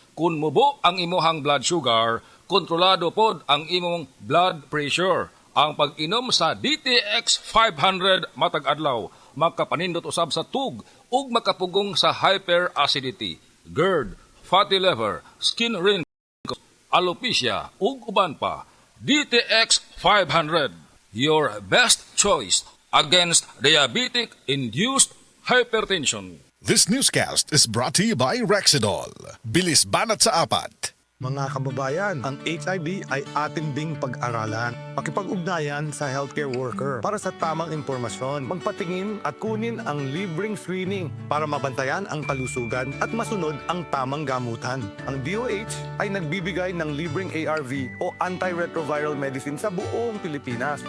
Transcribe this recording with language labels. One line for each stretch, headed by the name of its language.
Cebuano: Kung mubo ang imuhang blood sugar, kontrolado pod ang imong blood pressure. Ang pag-inom sa DTX 500 matag adlaw, makapanindot usab sa tug ug makapugong sa hyperacidity, GERD, fatty liver, skin wrinkles, alopecia ug uban pa.
English: DTX 500, your best choice against diabetic-induced hypertension. This newscast is brought to you by Rexidol.
Filipino: Bilis banat sa apat. Mga kababayan, ang HIV ay atin ding pag-aralan. Makipag-ugnayan sa healthcare worker para sa tamang impormasyon. Magpatingin at kunin ang libreng screening para mabantayan ang kalusugan at masunod ang tamang gamutan. Ang DOH ay nagbibigay ng libreng ARV o antiretroviral medicine sa buong Pilipinas.